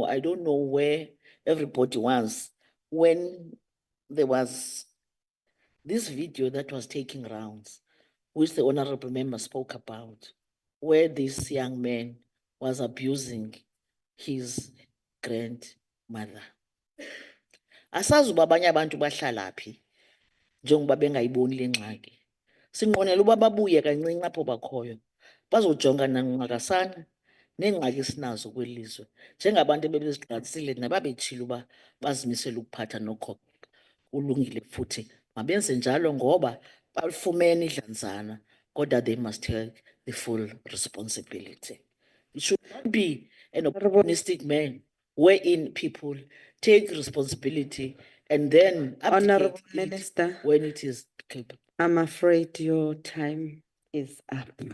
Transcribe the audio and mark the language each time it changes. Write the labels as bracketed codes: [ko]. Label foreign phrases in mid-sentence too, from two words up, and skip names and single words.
[en] I don't know where everybody was when there was this video that was taking rounds, which the honorable member spoke about, where this young man was abusing his grandmother. [xh] Asazi uba abanye abantu bahlala phi njengoba bengayiboni le ngxaki. Sinqonela uba babuye kancinci apho bakhoyo bazojongana ngqakasana neengxaki esinazo kweli lizwe njengabantu ebebezigqalisile nababetshilo uba bazimisele ukuphatha nokhoko. Kulungile futhi mabenze njalo ngoba balifumene idlanzana, kodwa [en] they must take the full responsibility. It should not be an opportunistic man wherein people take responsibility and then Honorable abdicate Minister, when it is capable. I'm afraid your time is up.